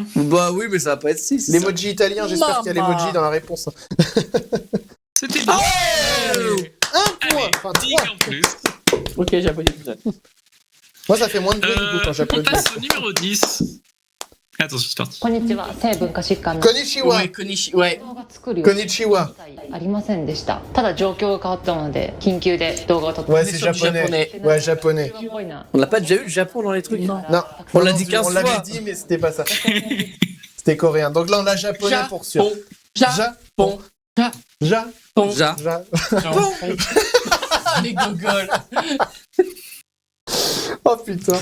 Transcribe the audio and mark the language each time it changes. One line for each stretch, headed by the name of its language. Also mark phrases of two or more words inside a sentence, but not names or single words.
French: Bah oui, mais ça va pas être 6. l'emoji italien, j'espère qu'il y a Maman. l'emoji dans la réponse. C'était bon. Un point. Enfin, 10 trois. en plus. Ok, j'applaudis tout ça. Moi, ça fait moins de bruit du coup quand On j'applaudis. passe au numéro 10. Attention, c'est parti.
Japanese: こんにちは。性文化疾患の
French: Konnichiwa. Ouais, Konishi, ouais.
Japanese: 動画作る
French: Konnichiwa.
Japanese: ありませんでした。ただ状況が変わったので緊急で動画を撮って。
French: Ouais, est c'est sur du japonais. japonais. Ouais, japonais.
Japanese: すごいな。
French: On l'a pas déjà eu le Japon dans les trucs. Non. Non, On l'a dit 15 On l'avait fois. dit, mais c'était pas ça. C'était coréen. Donc là, on l'a japonais pour sûr. Japon. Ja. Ja. Ja. Les gogoles. Oh putain.